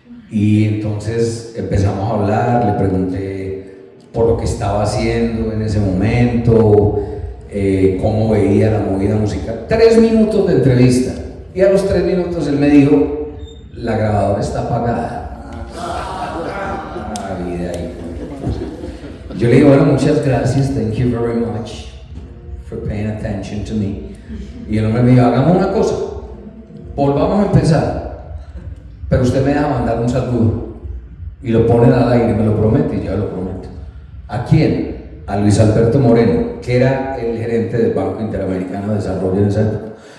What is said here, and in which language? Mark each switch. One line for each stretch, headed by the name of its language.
Spanish: Y entonces empezamos a hablar, le pregunté por lo que estaba haciendo en ese momento, cómo veía la movida musical. 3 minutos de entrevista. Y a los 3 minutos él me dijo, la grabadora está apagada. Vida ahí. Yo le digo, bueno, muchas gracias,
English: thank you very much for paying attention to me.
Spanish: Y el hombre me dijo, hagamos una cosa, volvamos a empezar, pero usted me deja mandar un saludo y lo pone al aire, me lo promete, y yo lo prometo. ¿A quién? A Luis Alberto Moreno, que era el gerente del Banco Interamericano de Desarrollo en esa época.